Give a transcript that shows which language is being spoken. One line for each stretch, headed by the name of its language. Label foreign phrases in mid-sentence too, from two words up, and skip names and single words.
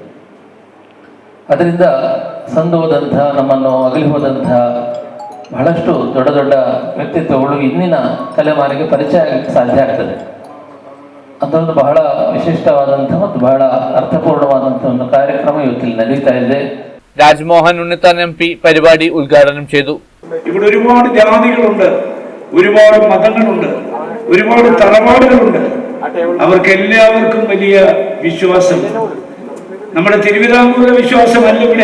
Kannada: ಅದರಿಂದ ಸಂದು ಹೋದಂತಹ ನಮ್ಮನ್ನು ಅಗಲಿ ಹೋದಂತಹ ಬಹಳಷ್ಟು ದೊಡ್ಡ ದೊಡ್ಡ ವ್ಯಕ್ತಿತ್ವಗಳು ಇಂದಿನ ತಲೆಮಾರಿಗೆ ಪರಿಚಯ ಆಗಲಿಕ್ಕೆ ಸಾಧ್ಯ ಆಗ್ತದೆ. ಅದೊಂದು ಬಹಳ ವಿಶಿಷ್ಟವಾದಂತಹ ಮತ್ತು ಬಹಳ ಅರ್ಥಪೂರ್ಣವಾದಂತಹ ಒಂದು ಕಾರ್ಯಕ್ರಮ ಇವತ್ತಿಲ್ಲಿ ನಡೀತಾ ಇದೆ.
Malayalam: രാജ്മോഹൻ ഉണ്ണിത്താൻ MP പരിപാടി ഉദ്ഘാടനം ചെയ്തു. ഇവിടെ ഒരുപാട് ജാതികളുണ്ട്, ഒരുപാട് മതങ്ങളുണ്ട്, ഒരുപാട് തറവാടുകളുണ്ട്. അവർക്കെല്ലാവർക്കും വലിയ വിശ്വാസം. നമ്മുടെ തിരുവിതാംകൂറിലെ വിശ്വാസമല്ല ഇവിടെ.